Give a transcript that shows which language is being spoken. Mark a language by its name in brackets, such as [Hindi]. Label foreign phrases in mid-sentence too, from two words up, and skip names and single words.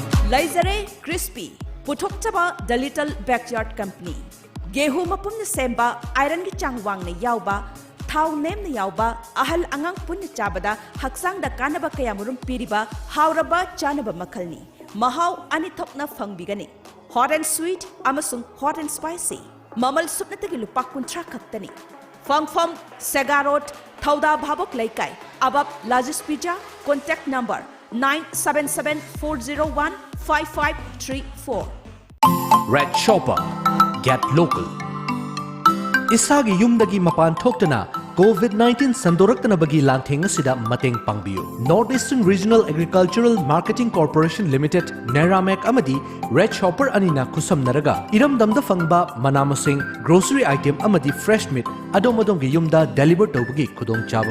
[Manipuri] Laizare Crispy Puthokchaba The Little Backyard Company Gehu mapumna semba iron gi changwang na yauba thau nem na yauba ahal angang punna chabada haksang da kanaba kayamurum piriba hauraba chanaba makalni mahau ani thokna fangbigani [English] hot and sweet [Manipuri] amasung [English] hot and spicy [Manipuri] mamal supnatagi lupa kuntra khaktani Fangfam Segarot Thauda Bhabok Laikai Abab Lajis Pizza [English] contact number [Manipuri] 9774015534 Red Shopper Get Local Isagi yumdagi mapan thoktana COVID-19 sandoraktana bagi lantheng asida mateng pangbiyu Northeastern Regional Agricultural Marketing Corporation Limited RIAMEI amadi Red Shopper anina kusamnaraga iramdamda fangba manamasing [English] grocery item [Manipuri] amadi [English] fresh meat [Manipuri] adom-adom gi yumda deliver tawbagi khudong chaba